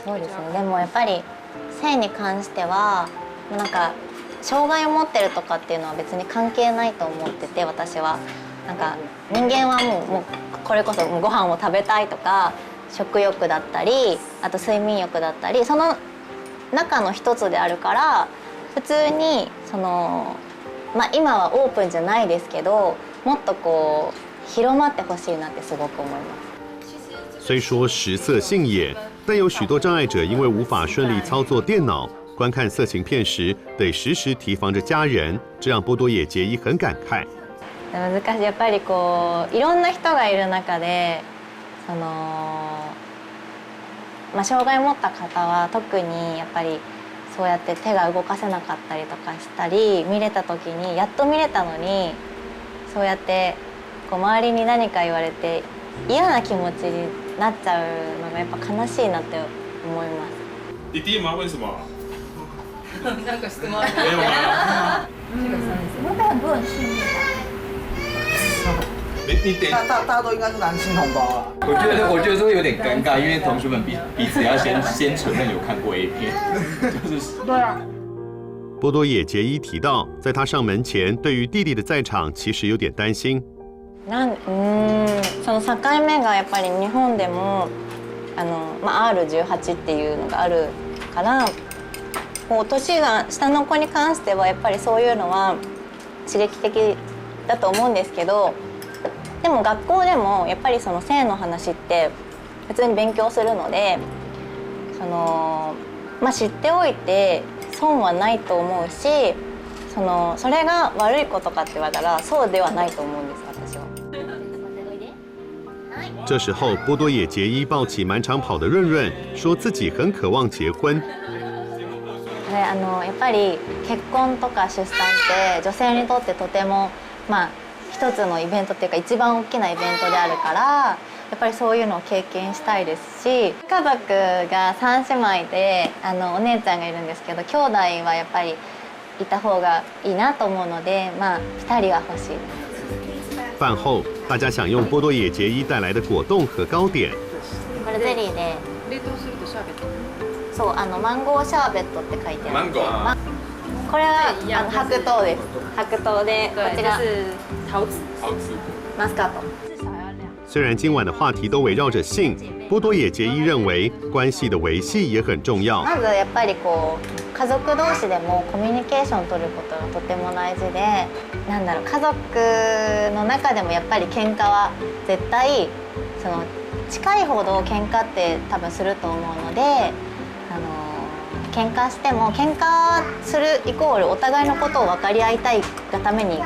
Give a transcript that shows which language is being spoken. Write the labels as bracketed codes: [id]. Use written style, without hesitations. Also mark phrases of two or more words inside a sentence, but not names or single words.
[ja] そうですね。でもやっぱり性に関してはなんか障害を持ってるとかっていうのは別に関係ないと思ってて、私はなんか人間はもうこれこそご飯を食べたいとか食欲だったり、あと睡眠欲だったり、その中の一つであるから、普通に今はオープンじゃないですけど、もっと広まってほしいなってすごく思います。 [zh] 虽说食色性也，但有许多障碍者因为无法顺利操作电脑，观看色情片时得时时提防着家人，这让波多野结衣很感慨。 [ja] 難しい。やっぱりいろんな人がいる中で、障害を持った方は特にやっぱりそうやって手が動かせなかったりとかしたり、見れた時にやっと見れたのにそうやって周りに何か言われて嫌な気持ちになっちゃうのがやっぱ悲しいなって思います。 [zh] 弟弟吗？为什么？ [ja] なんか質問ある。 [zh] 没有吗？会被很多人训练吧？你得大家都应该是男性同胞啊。我觉得这会有点尴尬，因为同学们彼此要先承认有看过 A 片，就是。对啊。波多野结衣提到，在他上门前，对于弟弟的在场其实有点担心。 [ja] その境目がやっぱり日本でもR18っていうのがあるから、年が下の子に関してはやっぱりそういうのは刺激的だと思うんですけど、でも学校でもやっぱりその性の話って普通に勉強するので、知っておいて損はないと思うし、それが悪いことかって言われたらそうではないと思うんです、私は。 [zh] 这时候，波多野结衣抱起满场跑的润润，说自己很渴望结婚。 [ja] やっぱり結婚とか出産って女性にとってとても一つのイベントっていうか一番大きなイベントであるからやっぱりそういうのを経験したいですし、家族が3姉妹でお姉ちゃんがいるんですけど、兄弟はやっぱりいた方がいいなと思うので、2人は欲しいです。 [zh] 饭后，大家享用波多野结衣带来的果冻和糕点。 [ja] これゼリーで。冷凍するとシャーベット。そうマンゴーシャーベットって書いてある。マンゴー。これは白桃です。白桃でこちら [zh] 桃子。 [ja] マスカット。 [zh] 虽然今晚的话题都围绕着性，波多野结衣认为关系的维系也很重要。 [ja] まずやっぱり家族同士でもコミュニケーションを取ることがとても大事で、家族の中でもやっぱり喧嘩は絶対近いほど喧嘩って多分すると思うので、喧嘩しても喧嘩するイコールお互いのことを分かり合いたいがために